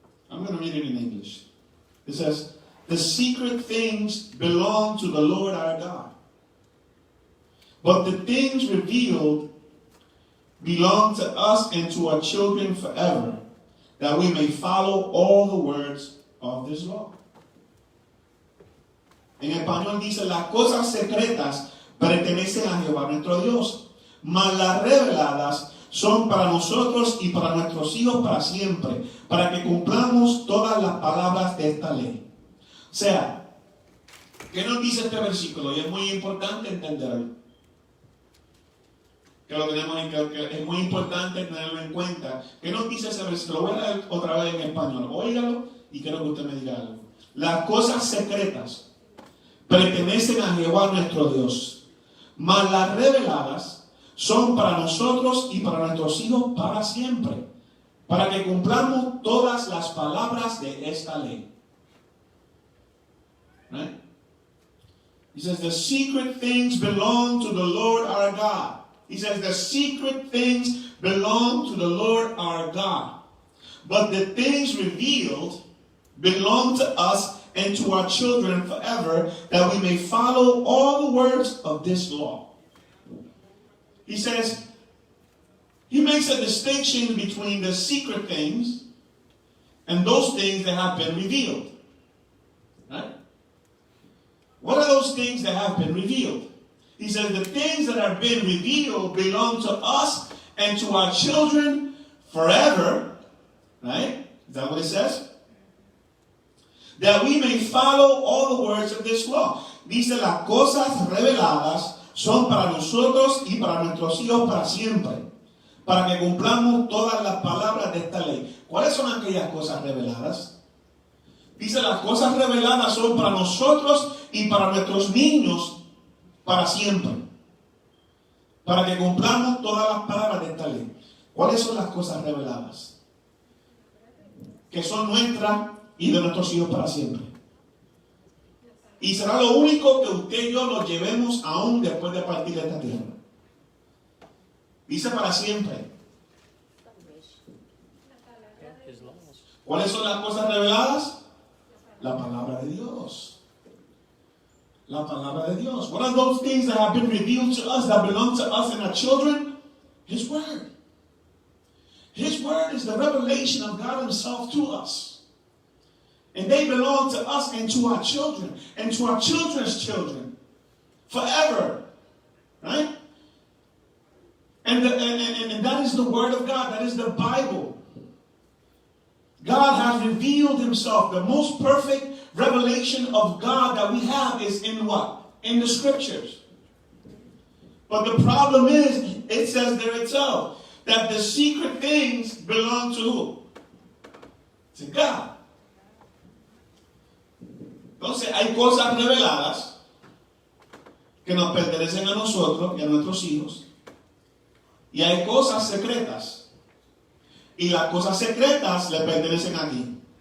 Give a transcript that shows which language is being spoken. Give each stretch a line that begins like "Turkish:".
English: I'm going to read it in English. It says, "The secret things belong to the Lord our God, but the things revealed belong to us and to our children forever, that we may follow all the words of this law."
Spanish: En español dice, las cosas secretas pertenecen a Jehová nuestro Dios, mas las reveladas son para nosotros y para nuestros hijos para siempre, para que cumplamos todas las palabras de esta ley. O sea, ¿qué nos dice este versículo? Y es muy importante entenderlo. Que es muy importante tenerlo en cuenta. ¿Qué nos dice ese versículo? Lo voy a leer otra vez en español. Óigalo y quiero que usted me diga algo. Las cosas secretas pertenecen a Jehová nuestro Dios, mas las reveladas son para nosotros y para nuestros hijos para siempre, para que cumplamos todas las palabras de esta ley.
English: Right? He says, the secret things belong to the Lord our God. He says, the secret things belong to the Lord our God. But the things revealed belong to us and to our children forever, that we may follow all the words of this law. He says, he makes a distinction between the secret things and those things that have been revealed. Right? What are those things that have been revealed? He says the things that have been revealed belong to us and to our children forever. Right? Is that what it says? That we may follow all the words of this law.
Spanish: Dice, las cosas reveladas son para nosotros y para nuestros hijos para siempre, para que cumplamos todas las palabras de esta ley. ¿Cuáles son aquellas cosas reveladas? Dice, las cosas reveladas son para nosotros y para nuestros niños para siempre, para que cumplamos todas las palabras de esta ley. ¿Cuáles son las cosas reveladas? Que son nuestras y de nuestros hijos para siempre. Y será lo único que usted y yo nos llevemos aún después de partir de esta tierra. Dice para siempre. ¿Cuáles son las cosas reveladas? La palabra de Dios. La palabra de Dios.
English: What are those things that have been revealed to us, that belong to us and our children? His Word. His Word is the revelation of God Himself to us. And they belong to us and to our children and to our children's children forever. Right? And that is the Word of God. That is the Bible. God has revealed Himself. The most perfect revelation of God that we have is in what? In the Scriptures. But the problem is, it says there itself, that the secret things belong to who? To God.
Spanish: Entonces hay cosas reveladas que nos pertenecen a nosotros y a nuestros hijos. Y hay cosas secretas. Y las cosas secretas le pertenecen a ti.